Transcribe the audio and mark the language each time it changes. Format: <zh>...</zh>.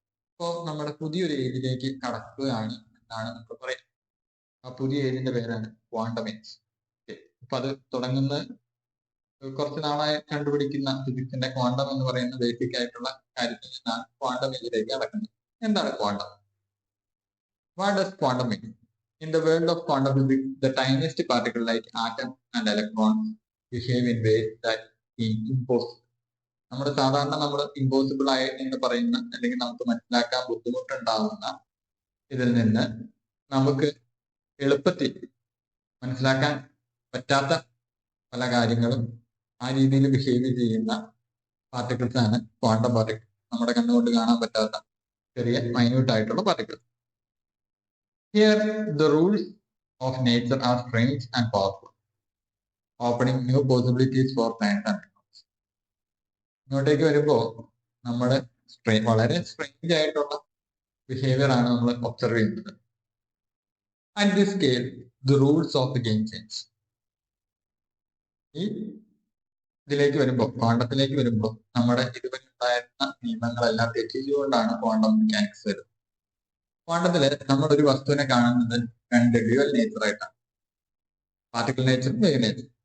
<ml>അപ്പോൾ നമ്മുടെ പുതിയൊരു ഏജിലേക്ക് കടക്കുകയാണ് എന്നാണ് നമ്മൾ പറയുന്നത്. ആ പുതിയ ഏജിന്റെ പേരാണ് ക്വാണ്ടം ഏജ്. അപ്പൊ അത് തുടങ്ങുന്ന കുറച്ച് നാളായി കണ്ടുപിടിക്കുന്ന ഫിസിക്സിന്റെ ക്വാണ്ടം എന്ന് പറയുന്ന ബേസിക് ആയിട്ടുള്ള കാര്യത്തിൽ നിന്നാണ് ക്വാണ്ടം ഏജിലേക്ക് കടക്കുന്നത്. എന്താണ് quantum?</ml> <en>What does quantum mean? In the world of quantum physics, the tiniest particle like atoms and electrons behave in ways that seem impossible.</en> <ml>നമ്മുടെ സാധാരണ നമ്മൾ ഇമ്പോസിബിൾ ആയി എന്ന് പറയുന്ന അല്ലെങ്കിൽ നമുക്ക് മനസ്സിലാക്കാൻ ബുദ്ധിമുട്ടുണ്ടാവുന്ന ഇതിൽ നിന്ന് നമുക്ക് എളുപ്പത്തിൽ മനസ്സിലാക്കാൻ പറ്റാത്ത പല കാര്യങ്ങളും ആ രീതിയിൽ ബിഹേവ് ചെയ്യുന്ന പാർട്ടിക്കിൾസ് ആണ് ക്വാണ്ടം പാർട്ടിക്കിൾ. നമ്മുടെ കണ്ണുകൊണ്ട് കാണാൻ പറ്റാത്ത ചെറിയ മൈന്യൂട്ട് ആയിട്ടുള്ള particles.</ml> <en>Here, the rules of nature are strange and powerful, opening new possibilities for science and technology.</en> <ml>ഇങ്ങോട്ടേക്ക് വരുമ്പോൾ നമ്മുടെ വളരെ സ്ട്രേഞ്ച് ആയിട്ടുള്ള ബിഹേവിയർ ആണ് നമ്മൾ ഒബ്സർവ് ചെയ്യുന്നത്.</ml> <en>At this scale, the rules of the game change.</en> <ml>ഈ ഇതിലേക്ക് വരുമ്പോൾ, ക്വാണ്ടത്തിലേക്ക് വരുമ്പോൾ നമ്മുടെ ഇതുവരെ ഉണ്ടായിരുന്ന നിയമങ്ങളെല്ലാം തെറ്റിച്ചുകൊണ്ടാണ് ക്വാണ്ടം മെക്കാനിക്സ് വരുന്നത്. ക്വാണ്ടത്തില് നമ്മളൊരു വസ്തുവിനെ കാണുന്നത് രണ്ട് ഡ്യുവൽ നേച്ചർ ആയിട്ടാണ്, പാർട്ടിക്കിൾ നേച്ചറും വേവ് നേച്ചർ.</ml>